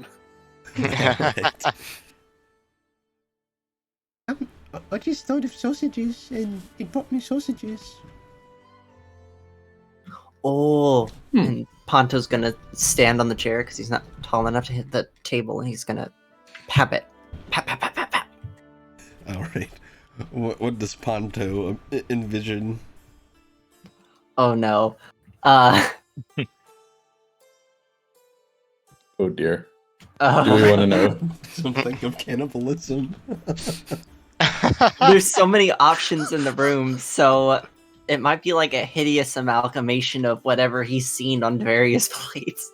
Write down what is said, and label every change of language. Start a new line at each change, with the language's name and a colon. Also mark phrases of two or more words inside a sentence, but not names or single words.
English: Right. I just thought of sausages, and it brought me sausages. Oh, and Ponto's gonna stand on the chair because he's not tall enough to hit the table, and he's gonna pap it. Pap, pap, pap, pap, pap. All right. What does Ponto envision? Oh no. Oh dear. Do we want to know? Something of cannibalism. There's so many options in the room, so it might be like a hideous amalgamation of whatever he's seen on various plates.